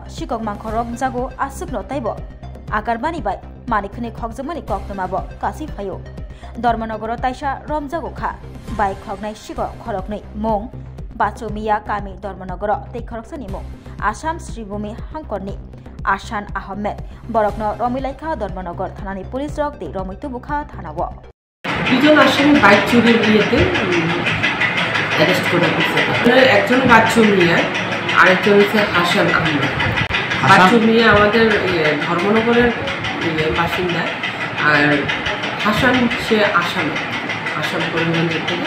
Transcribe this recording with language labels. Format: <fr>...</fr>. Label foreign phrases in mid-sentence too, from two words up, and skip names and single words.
<trp>Shikok Mankorok Jago Asukno Taibo Akarbani Bai Manikhani Khokjakmani Koktoma bo Kasai Phayo Dharmanagoro Taisha Romjago Kha Bai Khognai Shikok Khoroknai Mong Bacho Miya Kami Dharmanagoro Tei Khoroksani Mong Assam Sribhumi Hangkorni Ashan Ahmed Borokno Romilaikha Dharmanagar Thanani Police Rok de Romitubuka Thanawo</trp> <bn>দুজন আসামি বাইক চুরির বিয়েতে অ্যারেস্ট করা হয়েছে। একজন বাচ্চু মিয়া আরেকজন হচ্ছে হাসান আহমেদ। বাচ্চু মিয়া আমাদের ধর্মনগরের বাসিন্দা আর হাসান সে আসাম করিমগঞ্জের থেকে।</bn>